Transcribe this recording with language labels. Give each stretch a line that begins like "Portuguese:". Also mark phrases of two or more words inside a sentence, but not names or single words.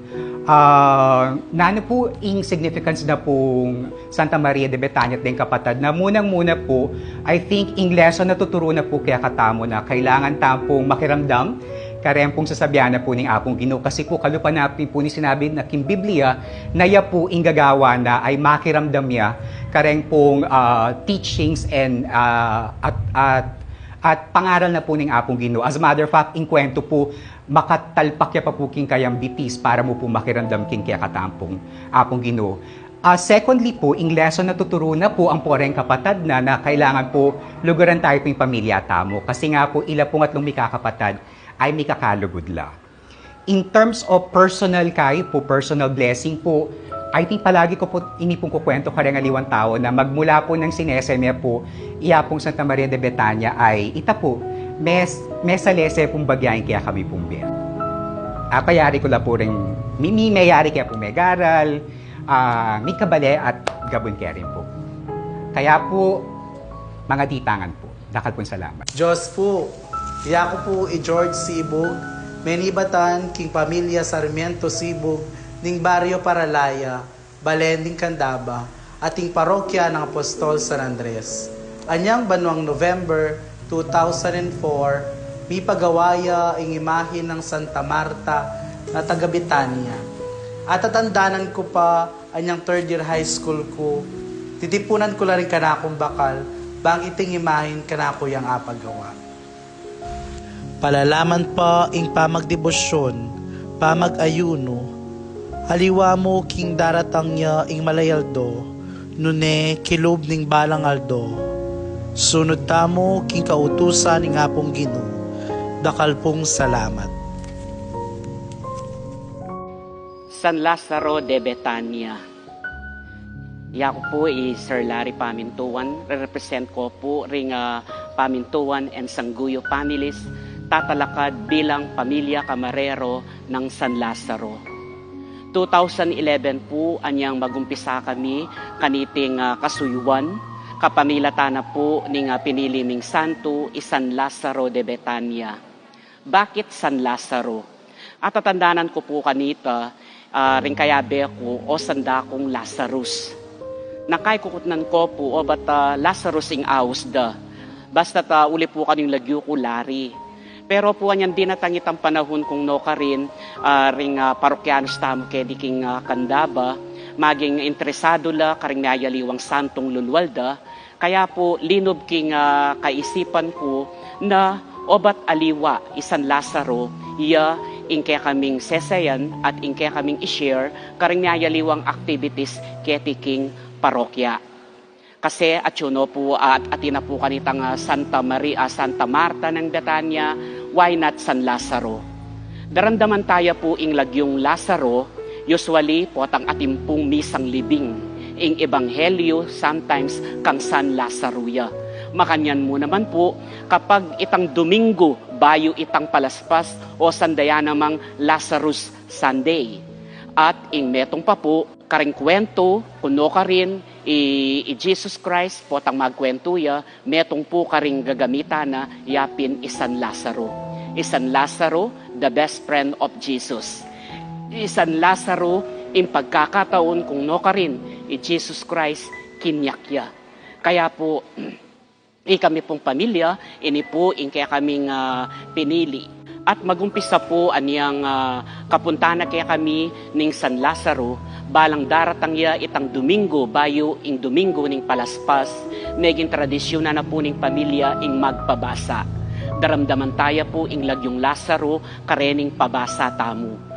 Pampanga: Nano po yung significance na pong Santa Maria de Betania at din kapatid na munang-muna po,
English: I think,
Pampanga: yung lesson na tuturo na po kaya katamo na kailangan tampong makiramdam, karem pong sasabihan na po ng Apong Ginoo. Kasi po kalupa na po ni sinabi na king Biblia, na ya po yung gagawa na ay makiramdam niya, karem pong
English: teachings and
Pampanga: at pangaral na po ng Apong Ginoo.
English: As a matter of fact,
Pampanga: in kwento po, makatalpak ya pa po king kayang bitis para mo po makiramdam king kaya katampong Apong Ginoo. Secondly po, in lesson na tuturo na po ang poreng kapatad na kailangan po lugaran tayo po yung pamilya tamo. Kasi nga po, ila pong atlong mikakapatad ay mikakalugudla.
English: In terms of personal
Pampanga: kayo po,
English: personal blessing
Pampanga: po,
English: I think
Pampanga: palagi ko po inipong kukwento ka rin aliwang tao na magmula po ng sineseme po, iya pong Santa Maria de Betania ay ita po, mesalese pong bagyayin kaya kami pong biya. Payari ko la po rin, mayari kaya pong megaral, may kabale at gabon kaya rin po. Kaya po, mga ditangan po. Dakal pong salamat. Diyos po, iya ko po George Sibog, menibatan king pamilya Sarmiento Sibog, ning Barrio Paralaya, Balending Candaba, ating parokya ng Apostol San Andres. Anyang banwang November 2004, mi pagawaya ang imahin ng Santa Marta na taga Betania. At tatandanan ko pa anyang third year high school ko, titipunan ko la rin kanakong bakal, bang iting imahin kanako yang apagawa. Palalaman pa ing pamagdebosyon, pamag-ayuno, haliwa mo king daratang niya ing malayaldo, nune kilob ning balang aldo. Sunod tamo king kautusan ning Apong Ginoo, dakal pong salamat. San Lazaro de Betania. Ako po Sir Larry Pamintuan, represent ko po ring Pamintuan and Sangguyo families, tatalakad bilang pamilya kamarero ng San Lazaro. 2011 po anyang magumpisa kami kaniting kasuyuan, kapamilata na po ning pinili ming santo San Lazaro de Betania. Bakit San Lazaro? At tatandanan ko po kanita, ring kayabe ko o sanda kong Lazarus. Nakay kukutnan ko po o bat Lazarus ing aus da. Basta uli po kanyang lagyo ko Lari. Pero po anyan dinatangit ang panahon kung no ka rin ring parokyanos tamo kedi king Candaba, maging interesado la karing nayaliwang santong lulwalda, kaya po linob king kaisipan ko na obat aliwa San Lazaro, iya ingke kaming sesayan at ingke kaming i-share karing nayaliwang activities keti king parokya. Kasi at yun po at atina po kanitang Santa Marta ng Betania,
English: why not San Lazaro?
Pampanga: Daramdaman tayo po ing lagyong Lazaro, usually po atang atimpong misang libing, ing ebanghelyo sometimes kang San Lazaro ya. Makanyan mo naman po kapag itang Domingo, bayo itang palaspas o sandaya namang
English: Lazarus Sunday.
Pampanga: At ing metong pa po, karing kwento, kuno ka rin, i Jesus Christ po tang magkwento ya, metong po karing gagamita na yapin San Lazaro. San Lazaro,
English: the best friend of Jesus.
Pampanga: San Lazaro, in pagkakataon kung no ka rin, Jesus Christ, kinyakya. Kaya po, kami pong pamilya, ini po in kaya kaming pinili. At magumpisa po aniyang kapuntana kaya kami ning San Lazaro, balang daratang ya itang Domingo, bayo ing Domingo ning palaspas, naging tradisyon na po ning pamilya ing magpabasa. Daramdaman tayo po ing lagyong Lazaro, karening pabasa tamo.